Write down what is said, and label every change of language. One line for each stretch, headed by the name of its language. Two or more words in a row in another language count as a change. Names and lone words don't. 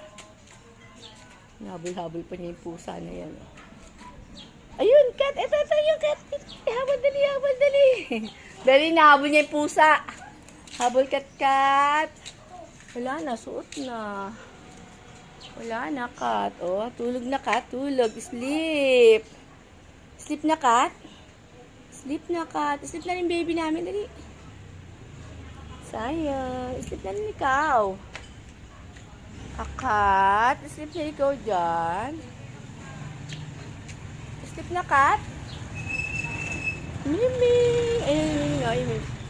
Filipino: Habol-habol pa niya yung pusa na yan, oh. Ayun, kat. Ito yung kat. Habol, dali. Dali, nahabol niya yung pusa. Habol, kat. Wala na, suot na. Wala na, kat. Oh, tulog na, kat. Tulog. Sleep. Sleep na, kat. Sleep na, kat. Sleep na rin baby namin. Dali. Sayang. Sleep na rin ikaw. Kat. Sleep na ikaw dyan. Sleep na, kat. Miming. Ay, Miming.